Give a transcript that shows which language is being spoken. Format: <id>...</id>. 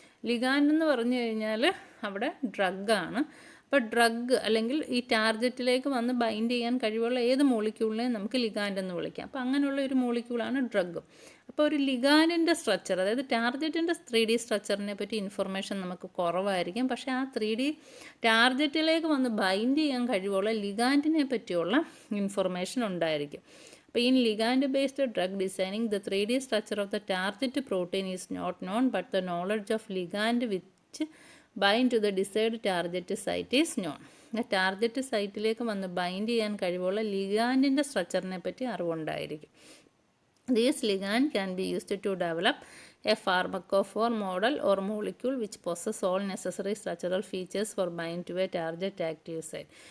<ml>Ligand എന്ന് പറഞ്ഞു കഴിഞ്ഞാൽ അവിടെ ഡ്രഗാണ്. അപ്പോൾ ഡ്രഗ് അല്ലെങ്കിൽ ഈ ടാർഗറ്റിലേക്ക് വന്ന് ബൈൻഡ് ചെയ്യാൻ കഴിവുള്ള ഏത് മോളിക്യൂളിനെയും നമുക്ക് ലിഗാൻഡ് എന്ന് വിളിക്കാം. അപ്പോൾ അങ്ങനെയുള്ള ഒരു മോളിക്യൂളാണ് ഡ്രഗ്. അപ്പോൾ ഒരു ലിഗാൻഡിൻ്റെ സ്ട്രക്ചർ അതായത് ടാർഗറ്റിൻ്റെ 3D സ്ട്രക്ചറിനെ പറ്റി ഇൻഫർമേഷൻ നമുക്ക് കുറവായിരിക്കും. പക്ഷേ ആ 3D ടാർഗറ്റിലേക്ക് വന്ന് ബൈൻഡ് ചെയ്യാൻ കഴിവുള്ള ലിഗാൻഡിനെ പറ്റിയുള്ള ഇൻഫർമേഷൻ ഉണ്ടായിരിക്കും.</ml> <en>അപ്പോൾ in ligand based drug designing the 3D structure of the target protein is not known but the knowledge of ligand which bind to the desired target site is known.</en> <ml>Target സൈറ്റിലേക്ക് വന്ന് bind ചെയ്യാൻ കഴിവുള്ള ലിഗാൻഡിൻ്റെ സ്ട്രക്ചറിനെ പറ്റി അറിവുണ്ടായിരിക്കും.</ml> <en>These ligand can be used to develop a pharmacophore model or molecule which possess all necessary structural features for bind to a target active site.</en>